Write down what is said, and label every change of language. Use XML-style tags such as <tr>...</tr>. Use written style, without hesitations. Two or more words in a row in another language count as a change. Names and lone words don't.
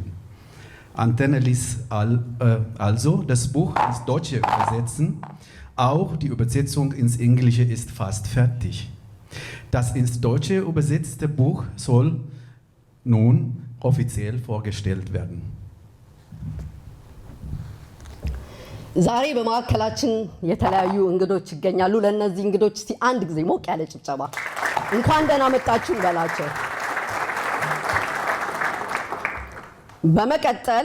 <de>Antener ließ also das Buch ins Deutsche übersetzen. Auch die Übersetzung ins Englische ist fast fertig. Das ins Deutsche übersetzte Buch soll nun offiziell vorgestellt werden.</de> <am>ዛሬ በማዕከላችን የተለያዩ እንግዶች ይገኛሉ። ለነዚህ እንግዶች እስቲ አንድ ጊዜ ሞቅ ያለ ጭብጨባ እንኳን ደህና መጣችሁ እንበላቸው። በመቀጠል</am>